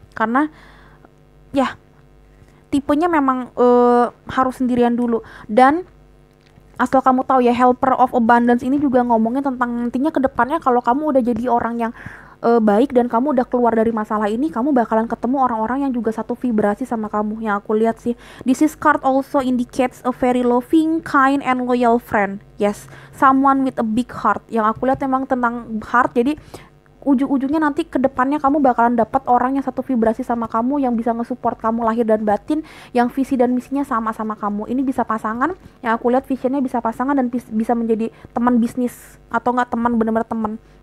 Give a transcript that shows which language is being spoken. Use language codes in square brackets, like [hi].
[id] Karena ya tipenya memang harus sendirian dulu. Dan asal kamu tahu ya, helper of abundance ini juga ngomongin tentang nantinya ke depannya kalau kamu udah jadi orang yang baik dan kamu udah keluar dari masalah ini, kamu bakalan ketemu orang-orang yang juga satu vibrasi sama kamu yang aku lihat sih. [en] This is card also indicates a very loving, kind, and loyal friend. Yes, someone with a big heart. [id] Yang aku lihat memang tentang heart. Jadi ujung-ujungnya nanti ke depannya kamu bakalan dapat orang yang satu vibrasi sama kamu, yang bisa nge-support kamu lahir dan batin, yang visi dan misinya sama-sama kamu. Ini bisa pasangan, yang aku lihat visionnya bisa pasangan dan bisa menjadi teman bisnis, atau enggak teman, bener-bener teman.